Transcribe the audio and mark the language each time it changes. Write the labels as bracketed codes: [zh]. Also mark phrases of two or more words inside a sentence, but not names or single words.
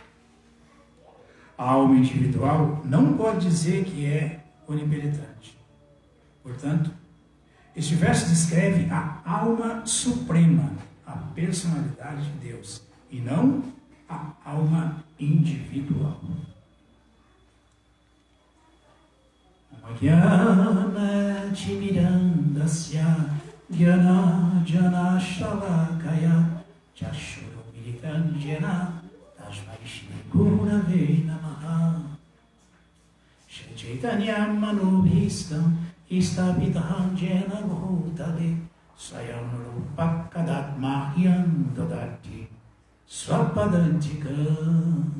[pt] A alma individual não pode dizer que é onipenetrante. Portanto, este verso descreve a alma suprema, a personalidade de Deus, e não a alma individual. [sa] Jnana Timirandasya Jnana Jana Shalakaya Chashuru Militanjana Tasmai Shri Gurave Namaha Shri Chaitanya Manubhistam Istapitam Jena Bhutale Swayam Rupakadatmahyam Dadati Swapadantikam.